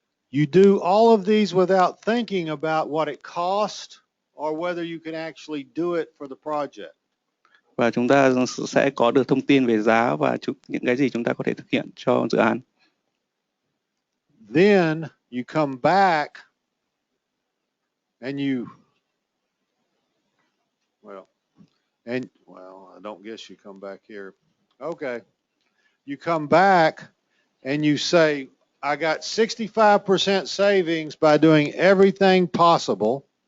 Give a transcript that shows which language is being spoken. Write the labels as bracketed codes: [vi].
[en] You do all of these without thinking about what it costs or whether you can actually do it for the project. [vi] Và chúng ta sẽ có được thông tin về giá và những cái gì chúng ta có thể thực hiện cho dự án. [en] Then you come back and I don't guess you come back here. Okay. You come back and you say, I got 65% savings by doing everything possible.